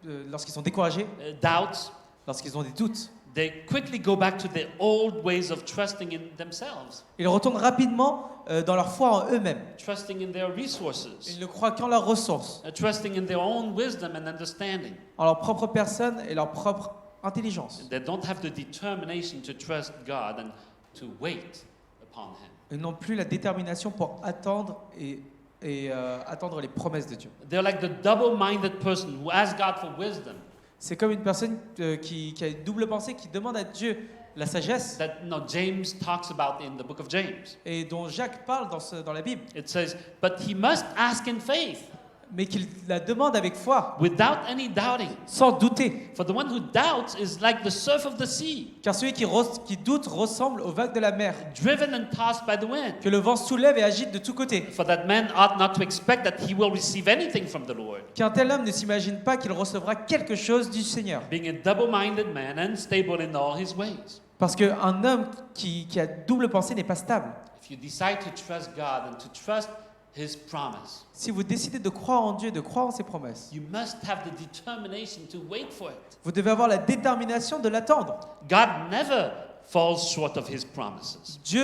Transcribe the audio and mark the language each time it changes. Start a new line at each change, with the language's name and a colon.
French: lorsqu'ils sont découragés,
English: doubts,
French: lorsqu'ils ont des doutes,
English: they quickly go back to their old ways of trusting in themselves,
French: ils retournent rapidement dans leur foi en eux-mêmes.
English: trusting in their resources,
French: Ils ne croient qu'en leurs ressources,
English: trusting in their own wisdom and understanding.
French: en leur propre personne et leur propre intelligence.
English: They don't have the determination to trust God and to wait upon Him.
French: Ils n'ont plus la détermination pour attendre et attendre les promesses de Dieu.
English: They're like the double-minded person who asks God for wisdom.
French: C'est comme une personne qui a une double pensée, qui demande à Dieu la sagesse,
English: That James talks about in the book of James.
French: et dont Jacques parle dans la Bible,
English: It says, but he must ask in faith,
French: mais qu'il la demande avec foi,
English: without any doubting.
French: sans douter.
English: For the one who doubts is like the surf of the sea,
French: Car celui qui doute ressemble aux vagues de la mer,
English: driven and tossed by the wind.
French: que le vent soulève et agite de tous côtés.
English: For that man ought not to expect that he will receive anything from the Lord.
French: Qu'un tel homme ne s'imagine pas qu'il recevra quelque chose du Seigneur.
English: Being a double-minded man, unstable in all his ways.
French: Parce qu'un homme qui a double pensée n'est pas stable.
English: If you decide to trust God and to trust His promise,
French: Si vous décidez de croire en Dieu, de croire en ses promesses,
English: you must have the determination to wait for it.
French: vous devez avoir la détermination de l'attendre.
English: God never falls short of His promises.